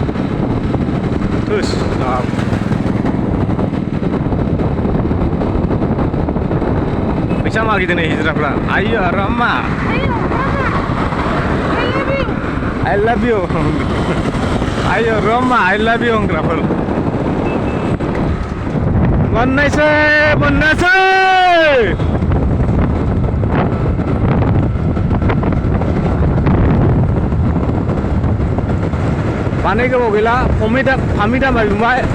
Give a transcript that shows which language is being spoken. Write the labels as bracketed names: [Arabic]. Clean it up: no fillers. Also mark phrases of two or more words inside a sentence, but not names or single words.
[Bodo] फैसा मागिदों नै हिजराफ्रा आयो रामा [English] I love you [Bodo] आयो रामा [English] I love you [Bodo] होनग्राफोर मोननायसै बानाय गोबाव गैला फामि दामा बिबाय